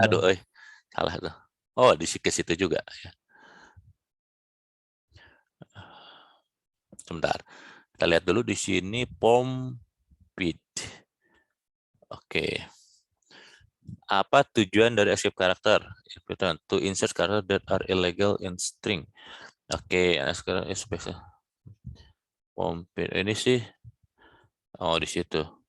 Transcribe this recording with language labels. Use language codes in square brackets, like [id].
[id] Aduh, salah tuh. Oh, di situ juga. Sebentar. Kita lihat dulu di sini pompid. Oke. Apa tujuan dari escape character? [en] To insert character that are illegal in string. [id] Oke, sekarang pompid ini sih. Oh, di situ.